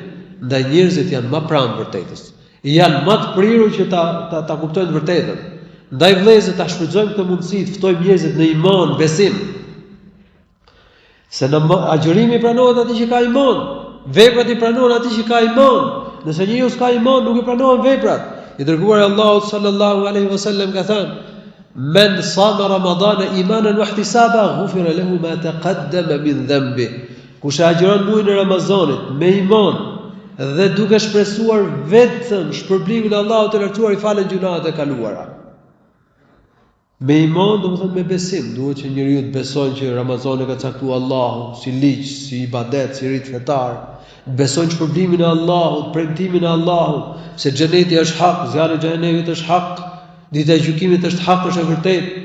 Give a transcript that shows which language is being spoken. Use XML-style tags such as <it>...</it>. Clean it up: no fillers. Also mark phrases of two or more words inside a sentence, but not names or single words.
<sq>Ndaj njerëzit janë më pranë vërtetës. Janë më të prirur që ta kuptojnë vërtetën. Ndaj vëllezër ta shfrytëzojmë këtë mundësi të ftojmë njerëzit në iman, besim. Se në agjërimi pranohet atij që ka iman, veprat i pranohen atij që ka iman. Nëse njeriu s'ka iman, nuk i pranohen veprat. I dërguari Allahu</sq> <ar>صلى الله عليه وسلم</ar> <sq>ka thënë:</sq> <ar>"من صام رمضان إيمانا واحتسابا غفر له ما تقدم من ذنبه."</ar> <sq>Kush agjiron muajin e Ramazanit me iman dhe duke shpresuar vetëm shpërblimin e Allahut të lartësuar, i falen gjunahet e kaluara. Me iman, domethënë me besim, duhet që njeriu të besojë që Ramazani ka caktuar Allahu si ligj, si ibadet, si rit fetar, besojnë shpërblimin e Allahut, premtimin e Allahut, se xheneti është hak, zjarri i xhenemit është hak, dita e gjykimit është hak, është e vërtetë.</sq>